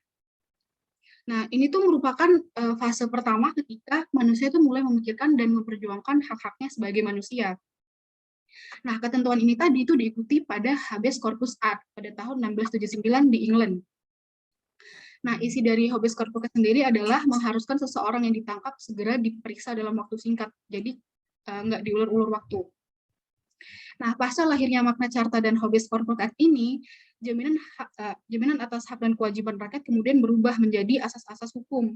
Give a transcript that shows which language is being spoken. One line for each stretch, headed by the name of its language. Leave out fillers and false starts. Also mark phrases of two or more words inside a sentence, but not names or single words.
Indonesian: Nah, ini tuh merupakan fase pertama ketika manusia itu mulai memikirkan dan memperjuangkan hak-haknya sebagai manusia. Nah, ketentuan ini tadi itu diikuti pada Habeas Corpus Act pada tahun 1679 di England. Nah, isi dari habeas corpus sendiri adalah mengharuskan seseorang yang ditangkap segera diperiksa dalam waktu singkat, jadi nggak diulur-ulur waktu. Nah, pasca lahirnya makna Carta dan Habeas Corpus Act ini, jaminan atas hak dan kewajiban rakyat kemudian berubah menjadi asas-asas hukum.